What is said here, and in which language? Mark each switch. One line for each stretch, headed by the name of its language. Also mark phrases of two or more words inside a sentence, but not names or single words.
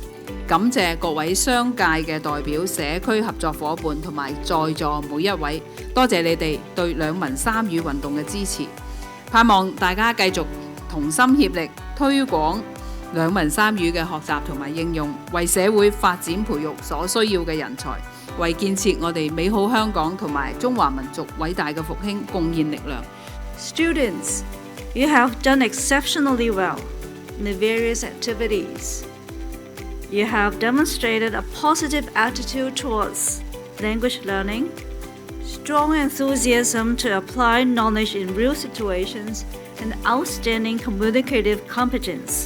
Cantonese: 感謝各位商界嘅代表、社區合作夥伴同埋在座每一位，多謝你哋對兩文三語運動嘅支持。盼望大家繼續同心協力推廣兩文三語嘅學習同埋應用，為社會發展培育所需要嘅人才，為建設我哋美好香港同埋中華民族偉大嘅復興貢獻力量。
English: Students, you have done exceptionally well in the various activities. You have demonstrated a positive attitude towards language learning, strong enthusiasm to apply knowledge in real situations, and outstanding communicative competence.